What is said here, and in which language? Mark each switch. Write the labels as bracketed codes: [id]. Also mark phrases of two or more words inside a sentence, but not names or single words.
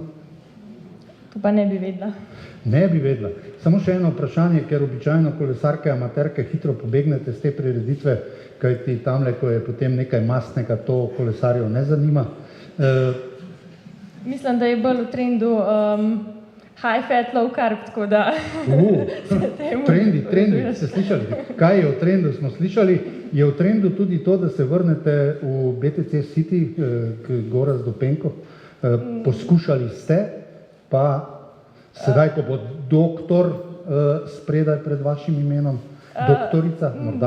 [sl] To pa ne bi vedela. Ne bi vedela. Samo še eno vprašanje, ker običajno kolesarke amaterke hitro pobegnete z te prireditve, kajti tamle, ko je potem nekaj mastnega, to kolesarjev ne zanima. Mislim, da je bolj v trendu [en] high fat, low carb, [sl] tako da... Trendi, ste slišali? Kaj je v trendu, smo slišali? Je v trendu tudi to, da se vrnete v BTC City, k Gorazd do Penko? Poskušali ste, pa sedaj, ko bo doktor spredaj pred vašim imenom, doktorica, morda?